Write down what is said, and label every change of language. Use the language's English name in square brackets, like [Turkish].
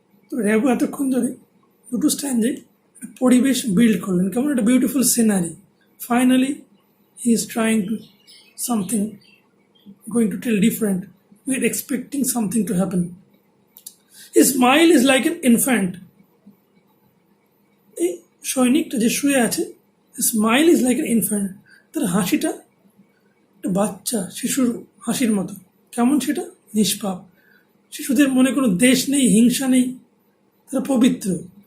[Bangla] তো র্যাবো এতক্ষণ ধরে দুটো স্ট্যান্ডে পরিবেশ বিল্ড করলেন, কেমন একটা beautiful scenery. [English] Finally he is trying to something, going to tell different, we are expecting something to happen. His smile is like an infant. [Bangla] এই সৈনিকটা যে শুয়ে আছে, [English] smile is like an infant, [Bangla] তার হাসিটা একটা বাচ্চা শিশুর হাসির মতো। কেমন সেটা? নিষ্পাপ। শিশুদের মনে কোনো দেশ নেই, হিংসা নেই, তারা পবিত্র।